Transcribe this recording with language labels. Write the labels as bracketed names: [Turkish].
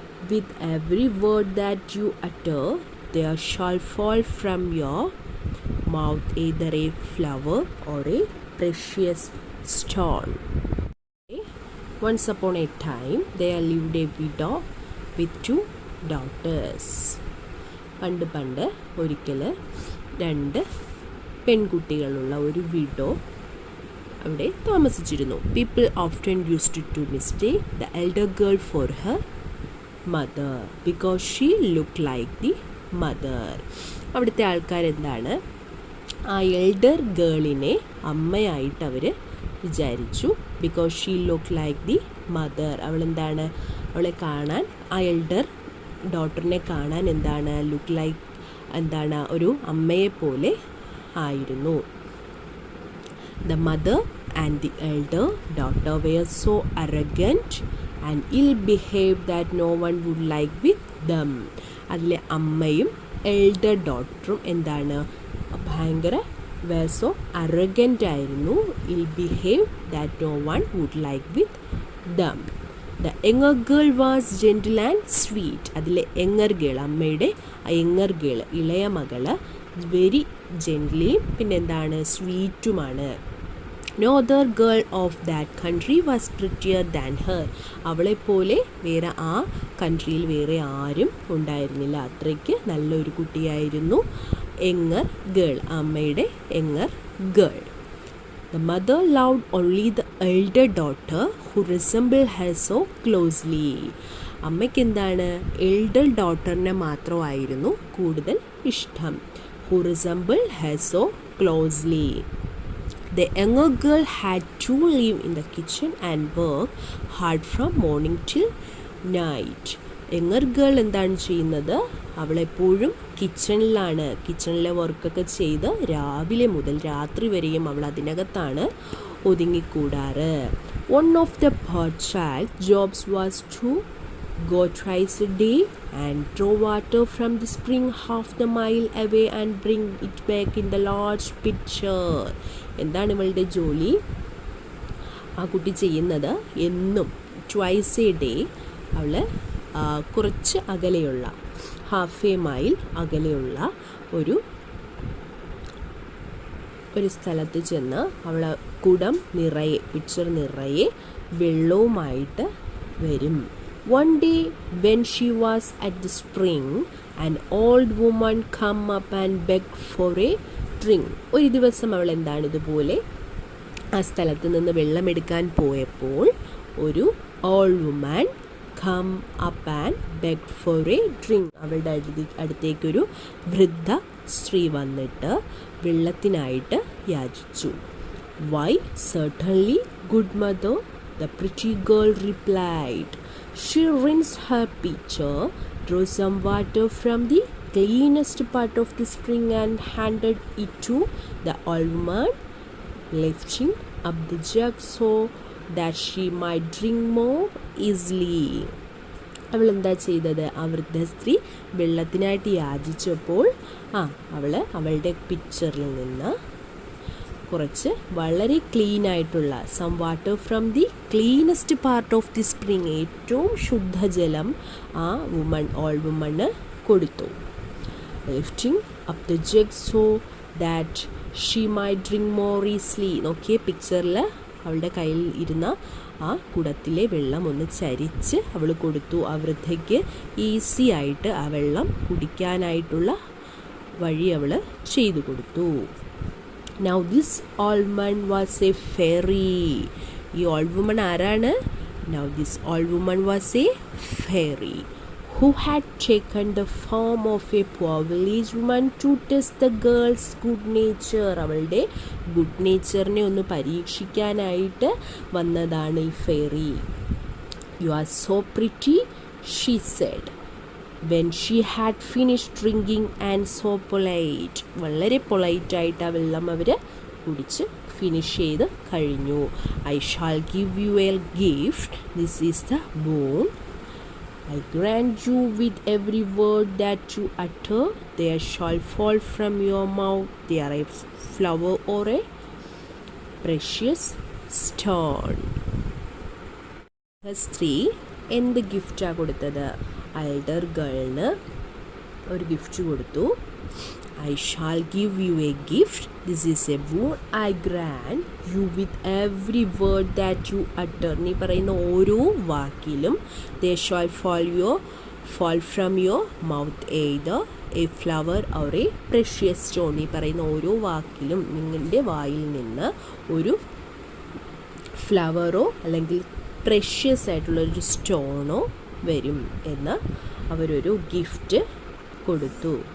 [English] With every word that you utter, there shall fall from your mouth either a flower or a precious stone." Once upon a time, there lived a widow with 2 daughters. [Malayalam] പണ്ട് ഒരിക്കൽ 2 പെൺകുട്ടികളുള്ള ഒരു widow അവിടെ താമസിച്ചിരുന്നു. [English] People often used to mistake the elder girl for her mother because she looked like the mother. [Malayalam] അവിടുത്തെ ആൾക്കാരെന്താണ്, ആ elder ഗേളിനെ അമ്മയായിട്ട് അവർ വിചാരിച്ചു. [English] Because she look like the mother. [Malayalam] അവളെന്താണ്, അവളെ കാണാൻ, ആ എൽഡർ ഡോട്ടറിനെ കാണാൻ എന്താണ്, ലുക്ക് ലൈക്ക് എന്താണ്, ഒരു അമ്മയെ പോലെ ആയിരുന്നു. [English] The mother and the elder daughter were so arrogant and ill-behaved that no one would like with them. [Malayalam] അതിലെ അമ്മയും എൽഡർ ഡോട്ടറും എന്താണ്, ഭയങ്കര [English] were so arrogant [Malayalam] ആയിരുന്നു. [English] ill-behaved that no one would like with them. The younger girl was gentle and sweet. [Malayalam] അതിലെ [English] younger girl, [Malayalam] അമ്മയുടെ younger girl, ഇളയ മകള് very ജെന്റ്ലിയും പിന്നെന്താണ് സ്വീറ്റുമാണ്. [English] No other girl of that country was prettier than her. [Malayalam] അവളെപ്പോലെ വേറെ ആ കൺട്രിയിൽ വേറെ ആരും ഉണ്ടായിരുന്നില്ല. അത്രയ്ക്ക് നല്ലൊരു കുട്ടിയായിരുന്നു യങ്ങർ ഗേൾ, അമ്മയുടെ younger girl. [English] The mother loved only the elder daughter who resembled her so closely. [Malayalam] അമ്മയ്ക്ക് എന്താണ്, എൽഡർ ഡോട്ടറിനെ മാത്രമായിരുന്നു കൂടുതൽ ഇഷ്ടം. [English] Who resembled her so closely. The younger girl had to live in the kitchen and work hard from morning till night. [Malayalam] Younger girl എന്താണ് ചെയ്യുന്നത്? അവളെപ്പോഴും കിച്ചണിലാണ്. കിച്ചണിലെ വർക്കൊക്കെ ചെയ്ത് രാവിലെ മുതൽ രാത്രി വരെയും അവൾ അതിനകത്താണ് ഒതുങ്ങിക്കൂടാറ്. [English] One of the third child's jobs was to go twice a day and draw water from the spring half the mile away and bring it back in the large pitcher. [Malayalam] എന്താണ് ഇവളുടെ ജോലി? ആ കുട്ടി ചെയ്യുന്നത് എന്നും [English] twice a day [Malayalam] അവൾ കുറച്ച് അകലെയുള്ള [English] half a mile [Malayalam] അകലെയുള്ള ഒരു സ്ഥലത്ത് ചെന്ന് അവൾ കുടം നിറയെ പിക്ചർ നിറയെ വെള്ളവുമായിട്ട് വരും. [English] One day when she was at the spring, an old woman come up and begged for a drink. [Malayalam] ഒരു ദിവസം അവൾ എന്താണ് ഇതുപോലെ ആ സ്ഥലത്ത് നിന്ന് വെള്ളമെടുക്കാൻ പോയപ്പോൾ ഒരു [English] Old woman come up and beg for a drink. [Malayalam] അവളുടെ അടുത്തേക്കൊരു വൃദ്ധ സ്ത്രീ വന്നിട്ട് വെള്ളത്തിനായിട്ട് യാചിച്ചു. [English] Why, certainly, good mother, the pretty girl replied. She rinsed her pitcher, drew some water from the cleanest part of the spring and handed it to the old woman, lifting up the jug so that she might drink more easily. [Malayalam] അവൾ എന്താ ചെയ്തത്? ആ വൃദ്ധ സ്ത്രീ വെള്ളത്തിനായിട്ട് യാചിച്ചപ്പോൾ അവളുടെ പിക്ചറിൽ നിന്ന് കുറച്ച് വളരെ ക്ലീൻ ആയിട്ടുള്ള [English] some water from the cleanest part of the spring, [Malayalam] ഏറ്റവും ശുദ്ധജലം ആ ഓൾഡ് വുമണ് കൊടുത്തു. [English] Lifting up the jug so that she might drink more easily. [Malayalam] നോക്കിയ പിക്ചറിൽ അവളുടെ കയ്യിൽ ഇരുന്ന ആ കുടത്തിലെ വെള്ളം ഒന്ന് ചരിച്ച് അവൾ കൊടുത്തു. ആ വൃദ്ധയ്ക്ക് ഈസി ആയിട്ട് ആ വെള്ളം കുടിക്കാനായിട്ടുള്ള വഴി അവൾ ചെയ്തു കൊടുത്തു. [English] Now this old woman was a fairy. [Malayalam] ഈ [English] old woman [Malayalam] ആരാണ്? [English] Now this old woman was a fairy who had taken the form of a poor village woman to test the girl's good nature. [Malayalam] അവളുടെ good നേച്ചറിനെ ഒന്ന് പരീക്ഷിക്കാനായിട്ട് വന്നതാണ് ഈ fairy. [English] You are so pretty, she said when she had finished drinking, and so polite. [Malayalam] വളരെ പൊളൈറ്റായിട്ട് ആ വെള്ളം അവർ കുടിച്ച് finish ചെയ്ത് കഴിഞ്ഞു. [English] I shall give you a gift. This is the boon. I grant you with every word that you utter. There shall fall from your mouth there a flower or a precious stone. [Malayalam] സ്ത്രീ എന്ത് ഗിഫ്റ്റാണ് കൊടുത്തത്? Elder ഗേളിന് ഒരു gift കൊടുത്തു. [English] I shall give you a gift. This is a boon. I grant you with every word that you utter. [Malayalam] നീ പറയുന്ന ഓരോ വാക്കിലും [English] there shall fall from your mouth either a flower or a precious stone. [Malayalam] നീ പറയുന്ന ഓരോ വാക്കിലും നിങ്ങളുടെ വായിൽ നിന്ന് ഒരു ഫ്ലവറോ അല്ലെങ്കിൽ പ്രഷ്യസ് ആയിട്ടുള്ളൊരു സ്റ്റോണോ വരും എന്ന് അവരൊരു ഗിഫ്റ്റ് കൊടുത്തു.